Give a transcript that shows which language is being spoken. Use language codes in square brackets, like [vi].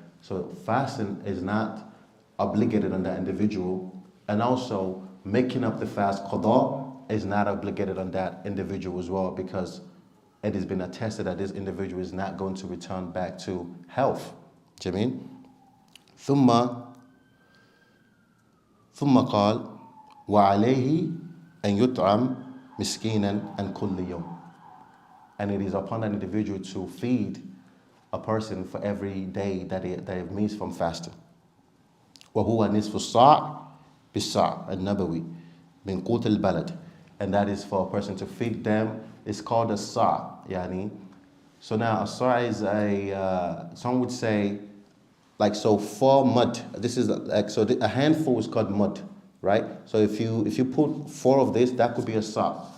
[en] So fasting is not obligated on that individual, and also making up the fast qada is not obligated on that individual as well, because it has been attested that this individual is not going to return back to health. Do you mean? [ar] ثم قال وعليه أن يطعم مسكينا عن كل يوم. [en] And it is upon that individual to feed a person for every day that they missed from fasting. [ar] وهو نصف الصاع بالصاع النبوي من قوت البلد. [en] and that is for a person to feed them. It's called a sa', yani. So now a sa' is some would say, like, so 4 mud. This is like, so a handful is called mud, right? So if you put 4 of this, that could be a sa'.